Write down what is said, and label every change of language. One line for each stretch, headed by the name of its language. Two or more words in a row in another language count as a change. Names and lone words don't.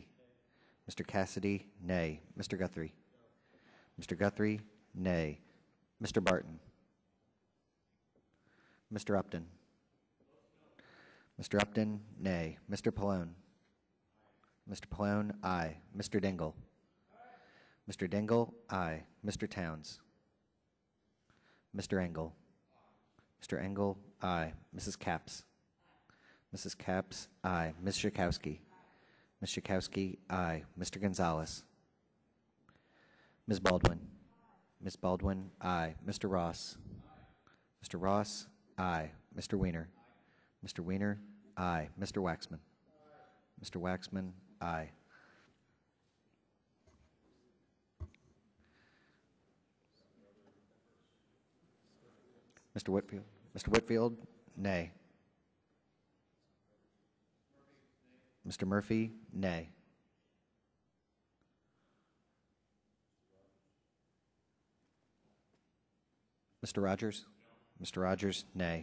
English: Mr. Cassidy, nay. Mr. Guthrie? Mr. Guthrie, nay. Mr. Barton? Mr. Upton? Mr. Upton, nay. Mr. Pallone? Mr. Pallone, aye. Mr. Dingell? Mr. Dingell, aye. Mr. Towns? Mr. Engel? Mr. Engel, aye. Mrs. Capps? Mrs. Capps, aye. Ms. Schakowsky? Ms. Schakowsky, aye. Mr. Gonzalez? Ms. Baldwin? Ms. Baldwin, aye. Mr. Ross? Mr. Ross, aye. Mr. Weiner? Mr. Weiner, aye. Mr. Waxman? Mr. Waxman, aye. Mr. Whitfield? Mr. Whitfield, nay. Mr. Murphy, nay. Mr. Rogers? Mr. Rogers, nay.